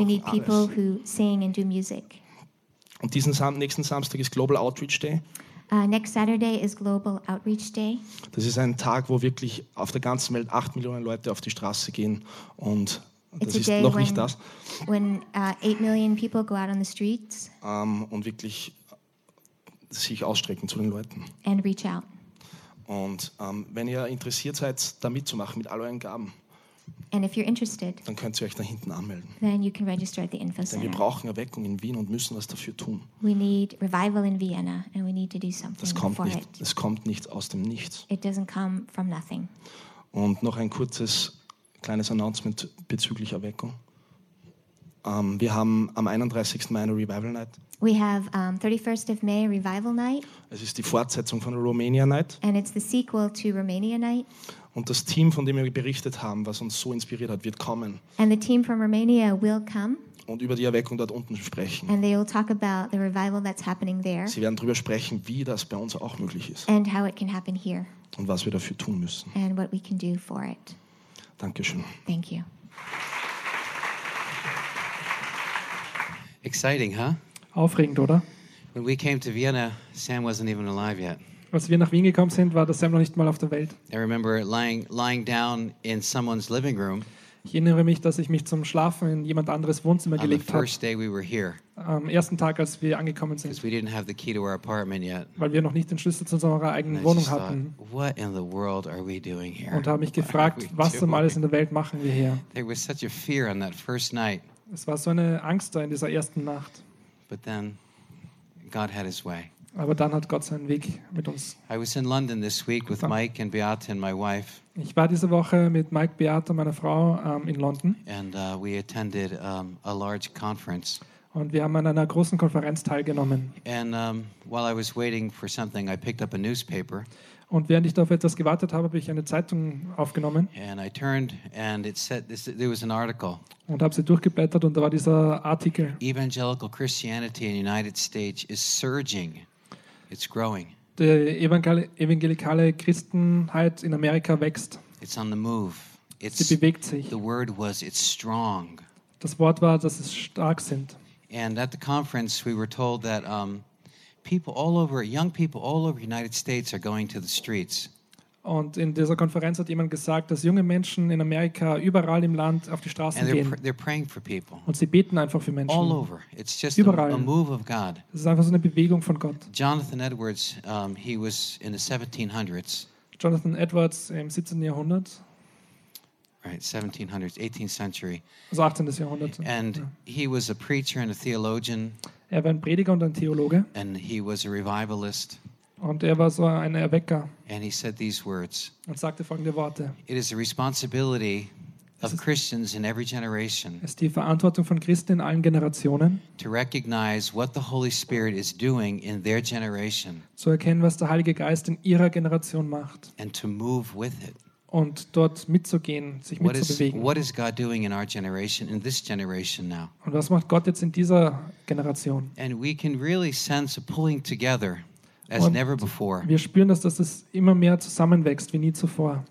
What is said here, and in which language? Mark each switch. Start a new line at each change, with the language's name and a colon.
English: we need people who sing and do music.
German: Und diesen nächsten Samstag ist Global Outreach Day.
English: Next Saturday is Global Outreach Day.
German: Das ist ein Tag, wo wirklich auf der ganzen Welt 8 Millionen Leute auf die Straße gehen. Und das ist noch nicht das.
English: When 8 million people go out on the streets.
German: Und wirklich sich ausstrecken zu den Leuten.
English: And reach out.
German: Und wenn ihr interessiert seid, da mitzumachen mit all euren Gaben.
English: And if you're interested,
German: dann könnt ihr euch da hinten anmelden.
English: Then you can register at the info center.
German: Denn wir brauchen Erweckung in Wien und müssen was dafür tun.
English: We need revival in Vienna and we need to do something.
German: Das kommt nicht, es kommt nicht aus dem Nichts.
English: It doesn't come from nothing.
German: Und noch ein kurzes kleines Announcement bezüglich Erweckung. Wir haben am 31. Mai eine Revival Night.
English: We have 31st of May Revival Night.
German: Es ist die Fortsetzung von Romania Night.
English: And it's the sequel to Romania Night.
German: Und das Team, von dem wir berichtet haben, was uns so inspiriert hat, wird kommen.
English: And the team from Romania will come.
German: Und über die Erweckung dort unten sprechen.
English: And they will talk about the revival that's happening there.
German: Sie werden darüber sprechen, wie das bei uns auch möglich ist.
English: And how it can happen here.
German: Und was wir dafür tun müssen.
English: And what we can do for it.
German: Dankeschön.
English: Thank you. Exciting, huh?
German: Aufregend, oder?
English: When we came to Vienna, Sam wasn't even alive yet.
German: Als wir nach Wien gekommen sind, war der Sam noch nicht mal auf der Welt.
English: I remember lying down in someone's living room.
German: Ich erinnere mich, dass ich mich zum Schlafen in jemand anderes Wohnzimmer gelegt habe.
English: On the first day we were here.
German: Am ersten Tag, als wir angekommen sind.
English: Because we didn't have the key to our apartment yet.
German: Weil wir noch nicht den Schlüssel zu unserer eigenen Wohnung hatten.
English: What in the world are we doing here?
German: Und habe mich gefragt, was zum alles in der Welt machen wir hier?
English: There was such a fear on that first night.
German: Es war so eine Angst da in dieser ersten Nacht.
English: But then God had his way.
German: Aber dann hat Gott seinen Weg mit uns.
English: I was in London this week with Mike and Beate and my wife.
German: Ich war diese Woche mit Mike, Beate und meiner Frau in London.
English: And we attended a large conference.
German: Und wir haben an einer großen Konferenz teilgenommen.
English: And while I was waiting for something, I picked up a newspaper.
German: Und während ich auf etwas gewartet habe, habe ich eine Zeitung aufgenommen.
English: And I turned and it said this, there was an article.
German: Und habe sie durchgeblättert und da war dieser Artikel.
English: Evangelical Christianity in the United States is surging. It's growing.
German: Die evangelikale Christenheit in Amerika wächst.
English: It's on the move. It's,
German: sie bewegt sich.
English: The word was, it's strong.
German: Das Wort war, dass es stark sind.
English: And at the conference we were told that people all over, young people all over the United States are going to the streets.
German: Und in dieser Konferenz hat jemand gesagt, dass junge Menschen in Amerika überall im Land auf die Straßen gehen.
English: They're praying for people.
German: Und sie beten einfach für Menschen.
English: All over. It's just
German: überall.
English: A move of God.
German: Es ist einfach so eine Bewegung von Gott.
English: Jonathan Edwards, he was in the 1700s.
German: Jonathan Edwards im 17. Jahrhundert.
English: Right, 1700s, 18th century.
German: Also 18. Jahrhundert.
English: And he was a preacher and a theologian.
German: Er war ein Prediger und ein Theologe.
English: And he was a revivalist.
German: Und er war so ein Erwecker.
English: And he said these words.
German: Und sagte folgende Worte.
English: It is the responsibility of Christians in every generation.
German: Es ist die Verantwortung von Christen in allen Generationen.
English: To recognize what the Holy Spirit is doing in their generation.
German: Zu erkennen, was der Heilige Geist in ihrer Generation macht.
English: And to move with it.
German: Und dort mitzugehen, sich mitzubewegen.
English: What is God doing in our generation, in this generation now?
German: Und was macht Gott jetzt in dieser Generation?
English: And we can really sense a pulling together. As never before.
German: Wir spüren, dass das immer mehr zusammenwächst wie nie zuvor.